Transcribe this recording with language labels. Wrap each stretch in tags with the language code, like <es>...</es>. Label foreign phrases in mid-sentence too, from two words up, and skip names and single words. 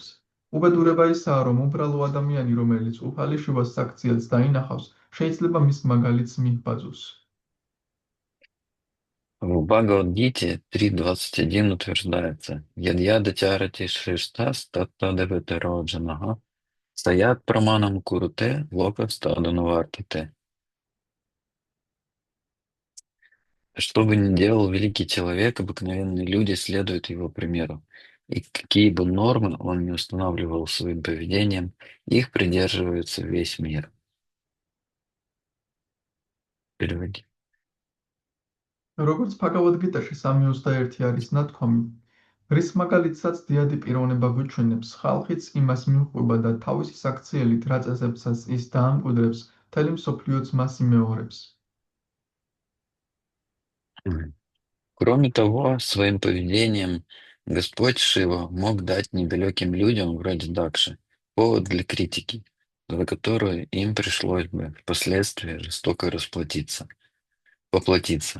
<ka>უბედურება ისაა, რომ უბრალო ადამიანი, რომელიც უფალი შივას საქციელს დაინახავს, შეიძლება მის მაგალითს მიჰბაძოს.</ka> <ru>В Бхагавад-гите 3.21 утверждается:</ru> <sa>«यद्यद चरति श्रिष्टस् तत्तदेवेते रोजनह, सयत् प्रमाणम् कुरुते लोक स्तदनुवर्तिते».</sa> <ru>Что бы ни делал великий человек, обыкновенные люди следуют его примеру. И какие бы нормы он ни устанавливал своим поведением, их придерживается весь мир. Переводи.</ru> <ka>როგორც ბჰაგავად-გიტაში 3.21 არის ნათქვამი, რის მაგალითსაც დიადი პიროვნება გვიჩვენებს, ხალხიც იმას მიჰყვება და თავისი საქციელით რა წესებსაც ის დაამკვიდრებს, მთელი მსოფლიოც მას იმეორებს.</ka> <ru>Кроме того, своим поведением Господь Шива мог дать недалеким людям, вроде Дакши, повод для критики, за которую им пришлось бы впоследствии жестоко поплатиться.</ru>